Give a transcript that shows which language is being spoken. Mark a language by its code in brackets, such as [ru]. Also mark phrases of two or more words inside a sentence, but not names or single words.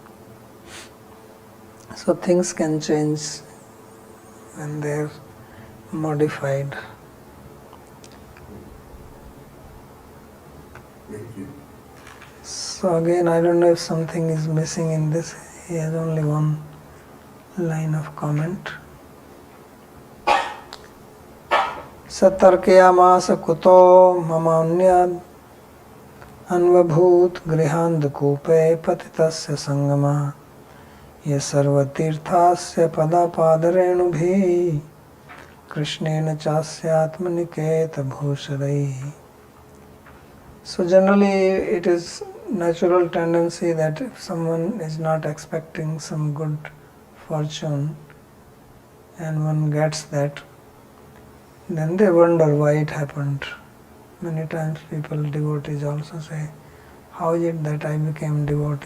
[en] So things can change when they're modified. Thank you. So again, I don't know if something is missing in this. He has only one line of comment. [sa] Satarkayamasa kuto mamanyad anvabhut grihandakupe patitasya sangama ye sarvatirthasya padapadarenu krishnena chasyatmaniketa bhusharai. [en] So generally it is natural tendency that if someone is not expecting some good fortune and one gets that, then they wonder why it happened. Many times people, devotees also say, how is it that I became devotee?